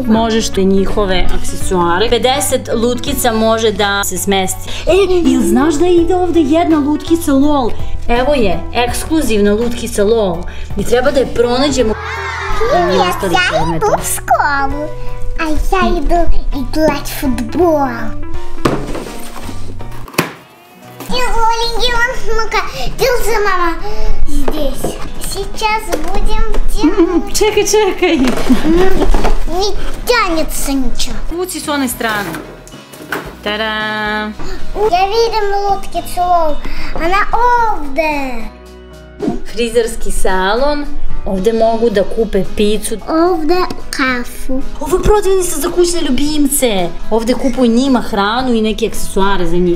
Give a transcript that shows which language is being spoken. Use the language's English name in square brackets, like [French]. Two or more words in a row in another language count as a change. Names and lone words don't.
[Serbian] Možeš te njihove aksesuare. 50 lutkica može da se smesti. Ili znaš da ide ovde jedna lutkica LOL? Evo je, ekskluzivna lutkica LOL. Mi treba da je pronađemo. Ja idu u školu, a ja idu igrat futbol. [Russian] Ну-ка, держи, мама, здесь. Сейчас будем делать... [Serbian] Čekaj. [Russian] Не тянется ничего. [Serbian] Vuci s one strane. Tada! Я vidim lutkicu LOL. Ona ovde. Frizerski salon. Ovde mogu da kupe picu. Ovde kafu. Ovo je prodavnica za kućne ljubimce. Ovde kupuju njima hranu i neke aksesuare za njih.